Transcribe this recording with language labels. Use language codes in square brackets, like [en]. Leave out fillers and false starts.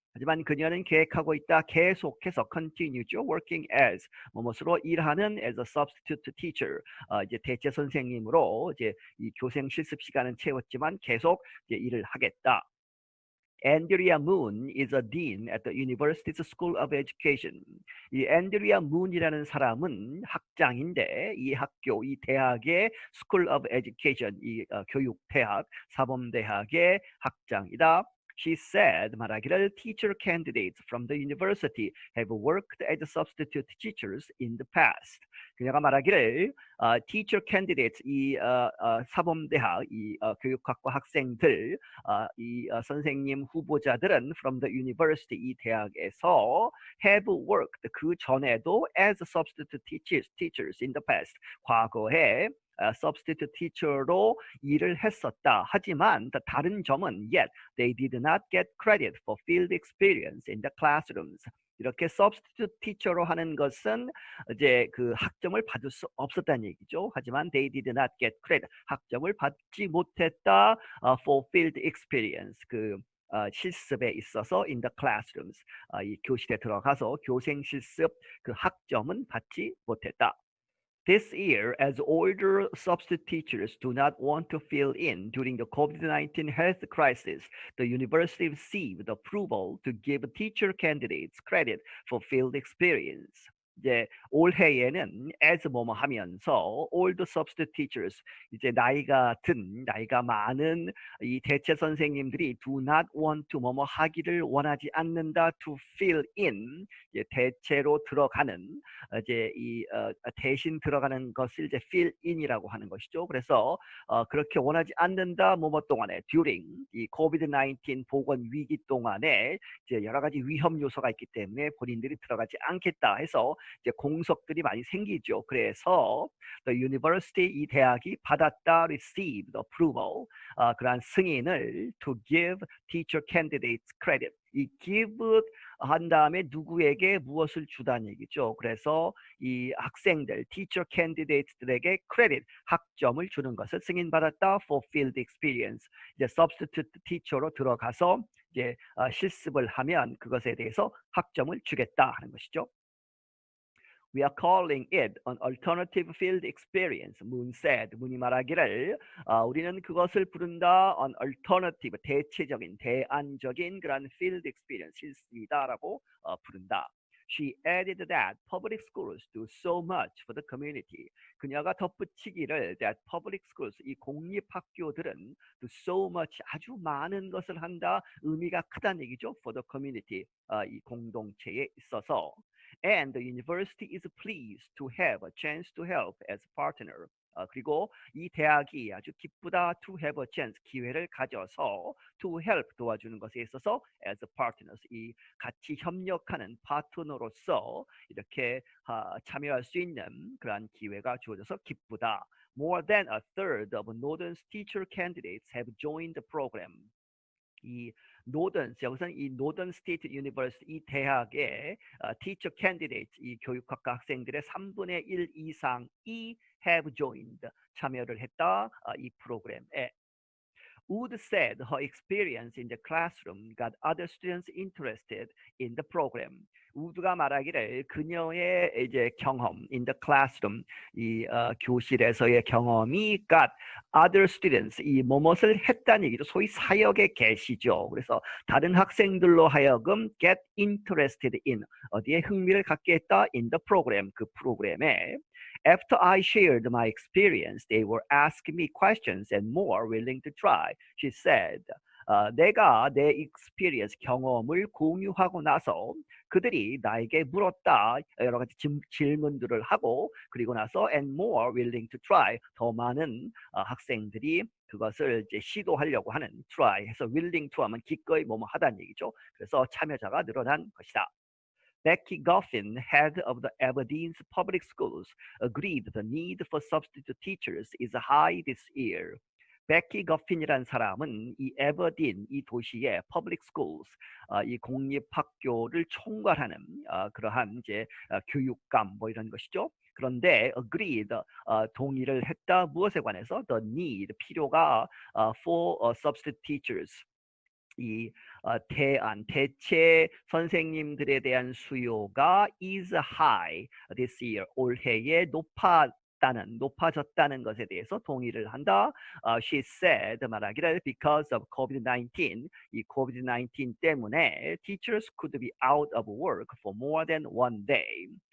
[ko] 하지만 그녀는 계획하고 있다. 계속해서 continue죠. [en] working as, [ko] 무엇으로? 일하는 [en] as a substitute teacher. [ko] 이제 대체 선생님으로 이제 이 교생 실습 시간은 채웠지만 계속 이제 일을 하겠다. [en] Andrea Moon is a dean at the university's School of Education. [ko] 이 앤드리아 문이라는 사람은 학장인데 이 학교, 이 대학의 School of Education, 이 교육대학, 사범대학의 학장이다. [en] She said, [ko] 말하기를 [en] teacher candidates from the university have worked as substitute teachers in the past. [ko] 그녀가 말하기를 [en] teacher candidates, [ko] 이 사범대학, 이 교육학과 학생들, 이 선생님 후보자들은 [en] from the university, [ko] 이 대학에서 [en] have worked, [ko] 그 전에도 [en] as substitute teachers in the past, [ko] 과거에 substitute teacher로 일을 했었다. 하지만 다른 점은 [en] yet they did not get credit for field experience in the classrooms. [ko] 이렇게 substitute teacher로 하는 것은 이제 그 학점을 받을 수 없었다는 얘기죠. 하지만 [en] they did not get credit, [ko] 학점을 받지 못했다 [en] for field experience, [ko] 그 실습에 있어서 [en] in the classrooms, [ko] 이 교실에 들어가서 교생 실습 그 학점은 받지 못했다. [en] This year, as older substitute teachers do not want to fill in during the COVID-19 health crisis, the university received approval to give teacher candidates credit for field experience. [ko] 이제 올해에는 as 뭐뭐 하면서 [en] old substitute teachers, [ko] 이제 나이가 많은 이 대체 선생님들이 [en] do not want to [ko] 뭐뭐 하기를 원하지 않는다 [en] to fill in, [ko] 이제 대체로 들어가는, 이제 이 대신 들어가는 것을 이제 fill in이라고 하는 것이죠. 그래서 그렇게 원하지 않는다 뭐뭐 동안에 during 이 COVID-19 보건 위기 동안에 이제 여러 가지 위험 요소가 있기 때문에 본인들이 들어가지 않겠다 해서 이제 공석들이 많이 생기죠. 그래서 [en] the university, [ko] 이 대학이 받았다, [en] received approval, [ko] 그러한 승인을 [en] to give teacher candidates credit. [ko] 이 give 한 다음에 누구에게 무엇을 주다는 얘기죠. 그래서 이 학생들, teacher candidates들에게 credit, 학점을 주는 것을 승인받았다 [en] for field experience. [ko] 이제 substitute teacher로 들어가서 이제 실습을 하면 그것에 대해서 학점을 주겠다 하는 것이죠. [en] We are calling it an alternative field experience. Moon said. [ko] 문이 말하기를 우리는 그것을 부른다 [en] an alternative, [ko] 대체적인, 대안적인 그런 field experience, 실습이다라고 부른다. [en] She added that public schools do so much for the community. [ko] 그녀가 덧붙이기를 [en] that public schools, [ko] 이 공립학교들은 [en] do so much, [ko] 아주 많은 것을 한다, 의미가 크다는 얘기죠. [en] For the community, [ko] 이 공동체에 있어서. [en] And the university is pleased to have a chance to help as a partner. [ko] 그리고 이 대학이 아주 기쁘다 [en] to have a chance, [ko] 기회를 가져서 [en] to help, [ko] 도와주는 것에 있어서 [en] as a partners, [ko] 이 같이 협력하는 파트너로서 이렇게 참여할 수 있는 그러한 기회가 주어져서 기쁘다. [en] More than a third of Northern's teacher candidates have joined the program. [ko] 이 노던, 여기서는 이 노던 스테이트 유니버시티, 이 대학의 teacher candidates, 이 교육학과 학생들의 3분의 1 이상이 [en] have joined, [ko] 참여를 했다, 이 프로그램에. [en] Wood said her experience in the classroom got other students interested in the program. [ko] 우드가 말하기를 그녀의 이제 경험 [en] in the classroom, [ko] 이 교실에서의 경험이 [en] got other students, [ko] 이 무엇을 했다는 얘기죠. 소위 사역의 계시죠. 그래서 다른 학생들로 하여금 [en] get interested in, [ko] 어디에 흥미를 갖게 했다, [en] in the program, [ko] 그 프로그램에. [en] After I shared my experience, they were asking me questions and more willing to try. She said, [ko] 내가 내 experience, 경험을 공유하고 나서 그들이 나에게 물었다, 여러 가지 질문들을 하고, 그리고 나서 [en] and more willing to try, [ko] 더 많은 학생들이 그것을 이제 시도하려고 하는, try 해서 [en] willing to [ko] 하면 기꺼이 뭐뭐 하다는 얘기죠. 그래서 참여자가 늘어난 것이다. [en] Becky Goffin, head of the Aberdeen's public schools, agreed the need for substitute teachers is high this year. [ko] 베키 거핀이라는 사람은 이 에버딘, 이 도시의 public schools, 이 공립학교를 총괄하는 그러한 이제 교육감 뭐 이런 것이죠. 그런데 agreed, 동의를 했다, 무엇에 관해서? [en] The need, [ko] 필요가 [en] for substitute teachers, [ko] 이 대체 선생님들에 대한 수요가 [en] is high this year, [ko] 올해에 높았다, 높아졌다는 것에 대해서 동의를 한다. [en] She said [ko] 말하기를 [en] because of COVID-19 이 COVID-19 [ko] 때문에 [en] teachers could be out of work for more than one day.